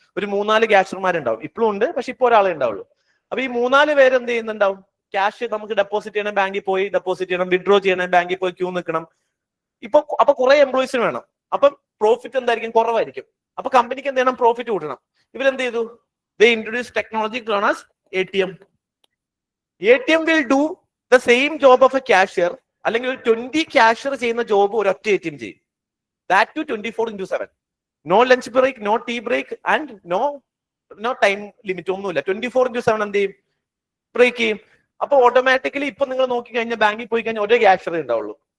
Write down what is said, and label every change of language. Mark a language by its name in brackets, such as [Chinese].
[Malayalam] ഒരു 3-4 ക്യാഷ്യർമാരുണ്ടാവും. ഇപ്പോഴും ഉണ്ട്, പക്ഷെ ഇപ്പോൾ ഒരാളെ ഉണ്ടാവുള്ളൂ. അപ്പൊ ഈ 3-4 പേര് എന്ത് ചെയ്യുന്നുണ്ടാവും, ക്യാഷ് നമുക്ക് ഡെപ്പോസിറ്റ് ചെയ്യണം, ബാങ്കിൽ പോയി ഡെപ്പോസിറ്റ് ചെയ്യണം, വിഡ്രോ ചെയ്യണം, ബാങ്കിൽ പോയി ക്യൂ നിൽക്കണം. അപ്പൊ കുറെ എംപ്ലോയീസിന് വേണം. അപ്പം പ്രോഫിറ്റ് എന്തായിരിക്കും, കുറവായിരിക്കും. അപ്പൊ കമ്പനിക്ക് എന്ത് ചെയ്യണം, പ്രോഫിറ്റ് കൂട്ടണം. ഇവരെന്ത് ചെയ്തു, [English] They introduce technology known as ATM. ATM will do the same job of a cashier. [Malayalam] അല്ലെങ്കിൽ ഒരു 20 ക്യാഷ്യർ ചെയ്യുന്ന ജോബ് ഒരു ഒറ്റ ATM ചെയ്യും. [English] That to 24/7. No lunch break, no tea break and no time limit, [Malayalam] ഒന്നുമില്ല. 24/7 എന്ത് ചെയ്യും, ബ്രേക്ക് ചെയ്യും. അപ്പൊ ഓട്ടോമാറ്റിക്കലി ഇപ്പൊ നിങ്ങൾ നോക്കി കഴിഞ്ഞാൽ ബാങ്കിൽ പോയി കഴിഞ്ഞാൽ ഒരേ ക്യാഷ്യറേ ഉണ്ടാവുള്ളൂ.